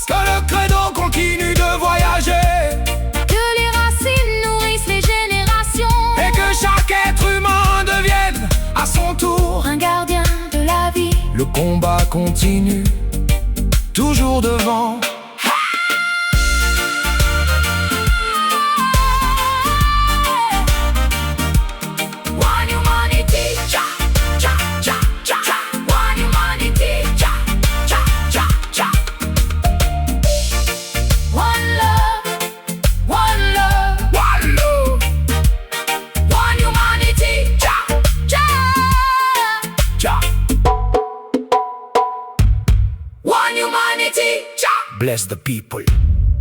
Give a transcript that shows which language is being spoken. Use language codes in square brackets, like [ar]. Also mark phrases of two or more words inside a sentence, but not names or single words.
[fr] Que le credo continue de voyager, que les racines nourrissent les générations, et que chaque être humain devienne à son tour un gardien de la vie. Le combat continue, toujours devant. [en] One humanity, cha, cha, cha, cha, cha. One humanity, cha, cha, cha, cha. One love, one love, One love, one humanity, cha, cha. cha. One humanity, cha. Bless the people.